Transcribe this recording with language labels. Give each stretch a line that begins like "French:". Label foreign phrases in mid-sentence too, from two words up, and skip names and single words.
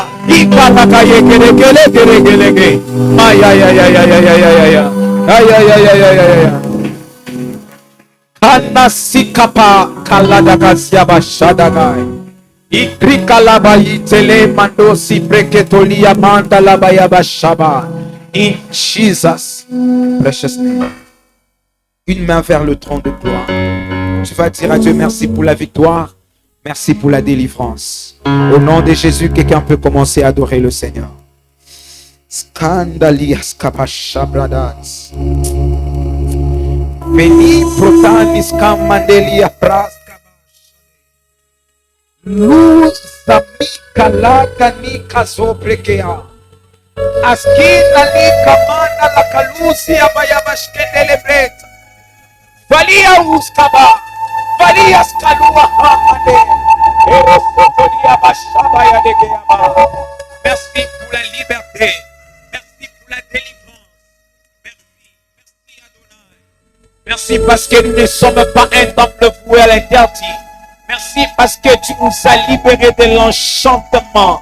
English: Ikalaka yekeleke. Ay. Kanasikapa kaladakasiaba shadagai. Ibrikalaba yitele mandosi breketolia mandalaba yabashaba. In Jesus' precious name.
French: Une main vers le trône de gloire. Tu vas dire à Dieu merci pour la victoire. Merci pour la délivrance. Au nom de Jésus, quelqu'un peut commencer à adorer le Seigneur. Scandalias kapashabradans. Veni protanis kamandelia praskabash. Luz zamika laka nika zobrekea. Askina lika mana la kalusi abayabashkendelebret. Valia uskaba. Valia skalua hamane. Merci pour la liberté. Merci pour la délivrance. Merci Adonai. Merci parce que nous ne sommes pas un temple voué à l'interdit. Merci parce que tu nous as libérés de l'enchantement.